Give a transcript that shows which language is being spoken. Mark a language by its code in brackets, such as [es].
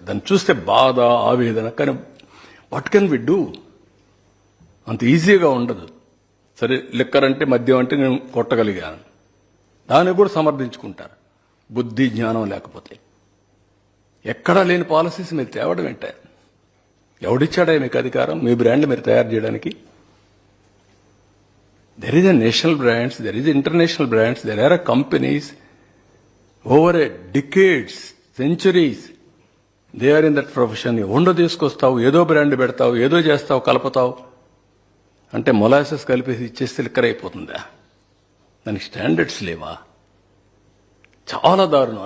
[te] దాన్ని చూస్తే బాధ, ఆవేదన. కానీ [en] What can we do? [te] అంత ఈజీగా ఉండదు. సరే, లిక్కర్ అంటే, మద్యం అంటే నేను కొట్టగలిగాను, దాన్ని కూడా సమర్థించుకుంటారు. బుద్ధి జ్ఞానం లేకపోతే ఎక్కడా లేని పాలసీస్ మీరు తేవడం ఏంటే? ఎవడిచ్చాడా మీకు అధికారం మీ బ్రాండ్ మీరు తయారు చేయడానికి? [en] There is a national brands, there is international brands, there are companies over a decades, centuries, they are in that profession. [te] ఉండో తీసుకొస్తావు, ఏదో బ్రాండ్ పెడతావు, ఏదో చేస్తావు, కలుపుతావు. అంటే మొలాసెస్ కలిపేసి ఇచ్చేస్తే లిక్కర్ అయిపోతుందా? దానికి స్టాండర్డ్స్ లేవా? చాలా దారుణం.